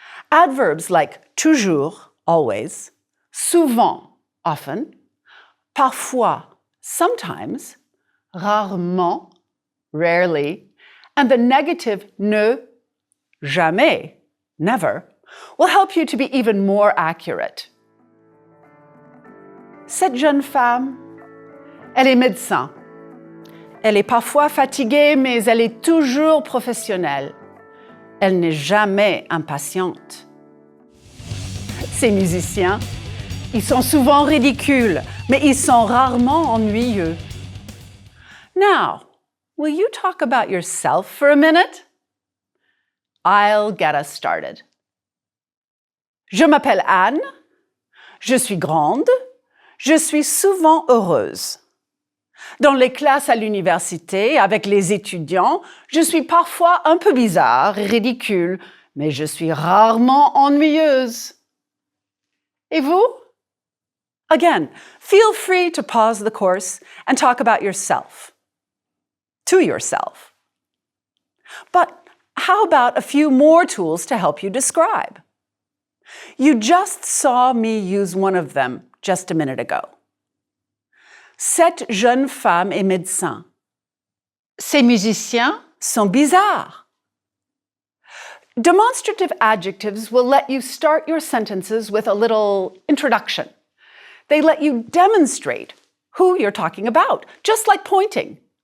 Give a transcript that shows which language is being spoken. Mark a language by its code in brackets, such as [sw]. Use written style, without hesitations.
[en] Adverbs like toujours, always, souvent, often, parfois, sometimes, rarement, rarely, and the negative ne, jamais, never, will help you to be even more accurate. [fr] Cette jeune femme, elle est médecin. Elle est parfois fatiguée, mais elle est toujours professionnelle. Elle n'est jamais impatiente. Ces musiciens, ils sont souvent ridicules, mais ils sont rarement ennuyeux. [en] Now, will you talk about yourself for a minute? I'll get us started. [fr] Je m'appelle Anne, je suis grande, je suis souvent heureuse. Dans les classes à l'université, avec les étudiants, je suis parfois un peu bizarre et ridicule, mais je suis rarement ennuyeuse. Et vous? [en] Again, feel free to pause the course and talk about yourself. To yourself. But how about a few more tools to help you describe? You just saw me use one of them just a minute ago. [fr] Cette jeune femme est médecin. Ces musiciens sont bizarres. [en] Demonstrative adjectives will let you start your sentences with a little introduction. They let you demonstrate who you're talking about, just like pointing.